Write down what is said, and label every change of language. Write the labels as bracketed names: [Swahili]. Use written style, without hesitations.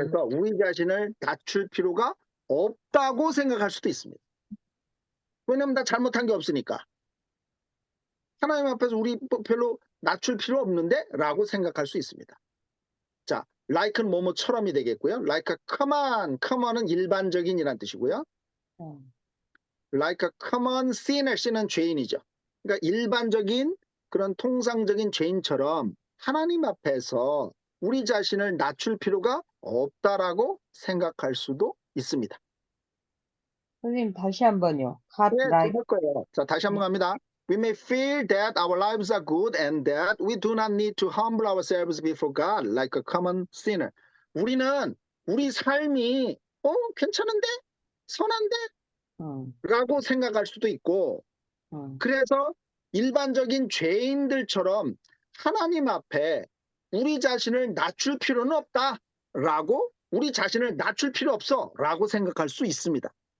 [Korean] 앞에서 우리 자신을 낮출 필요가 없다고 생각할 수도 있습니다. 왜냐면 나 잘못한 게 없으니까. 하나님 앞에서 우리 별로 낮출 필요 없는데? 라고 생각할 수 있습니다. 자, like는 뭐뭐처럼이 되겠고요. [English] like a common [Korean] 은 일반적인이란 뜻이고요. [English] like a common sinner, [Korean] sin은 죄인이죠. 그러니까 일반적인 그런 통상적인 죄인처럼 하나님 앞에서 우리 자신을 낮출 필요가 없다라고 생각할 수도 있습니다. 선생님, 다시 한번요. God 네, [English] like. [Korean] 할 거예요. 자, 다시 한번 갑니다. [English] We may feel that our lives are good and that we do not need to humble ourselves before God like a common sinner. [Korean] 우리는 우리 삶이 괜찮은데? 선한데? 라고 생각할 수도 있고 그래서 일반적인 죄인들처럼 하나님 앞에 우리 자신을 낮출 필요는 없다라고 우리 자신을 낮출 필요 없어라고 생각할 수 있습니다.